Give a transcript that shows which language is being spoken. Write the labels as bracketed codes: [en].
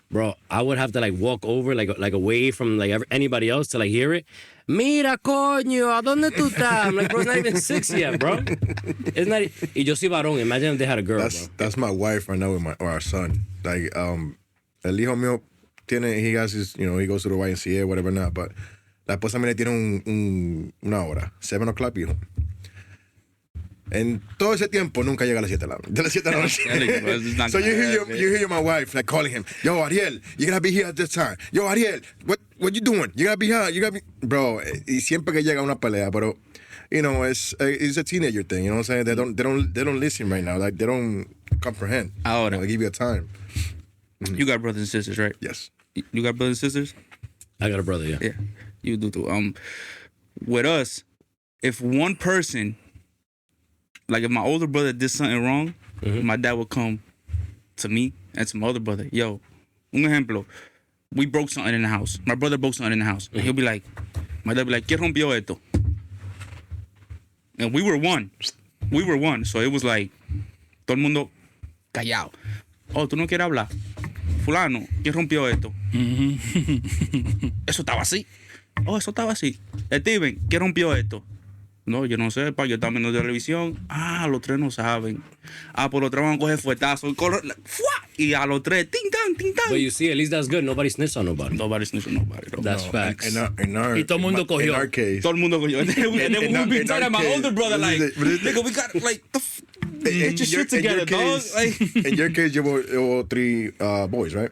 [en] Bro, I would have to like walk over, like away from like anybody else to like hear it. [es] Mira, coño, ¿a dónde tú estás? [en] I'm like, bro, it's not even 6 yet, bro. It's not. [es] Y yo soy varón. [en] Imagine if they had a girl, bro. That's my wife right now with our son. Like, [es] el hijo mío [en] he has his, he goes to the YMCA, whatever not, but [es] la esposa mía tiene una hora, [en] 7 o'clock, hijo. [es] En todo ese tiempo nunca llega a las 7 de la noche. [en] So you hear my wife like calling him, yo, Ariel, you gotta be here at this time. Yo, Ariel, what you doing? You gotta be here. You gotta be, bro. [es] Y siempre que llega una pelea, pero [en] it's a teenager thing. You know what I'm saying? They don't listen right now. Like they don't comprehend. [es] Ahora, [en] they give you a time. You got brothers and sisters, right? Yes. You got brothers and sisters? I got a brother. Yeah. Yeah, you do too. With us, if one person. Like, if my older brother did something wrong, my dad would come to me and to my older brother. Yo, [es] un ejemplo, [en] we broke something in the house. My brother broke something in the house. And he'll be like, my dad would be like, [es] ¿Qué rompió esto? [en] And we were one. So it was like, [es] todo el mundo callado. Oh, ¿tú no quieres hablar? Fulano, ¿qué rompió esto? Eso estaba así. Oh, eso estaba así. Steven, ¿qué rompió esto? No, yo no sé, pa, yo estaba viendo televisión. Ah, los 3 no saben. Ah, pues los 3 van a coger fuetazos. Y a los 3, ting, tang, ting, tang. [en] But you see, at least that's good. Nobody snitched on nobody. Nobody snitched on nobody. No. That's facts. Y [es] todo el mundo cogió. [en] In our case. [es] Todo el mundo cogió. [en] And then we be telling my older brother, like, nigga, we got, like, get your shit together, dog. In your case, you were 3 boys, right?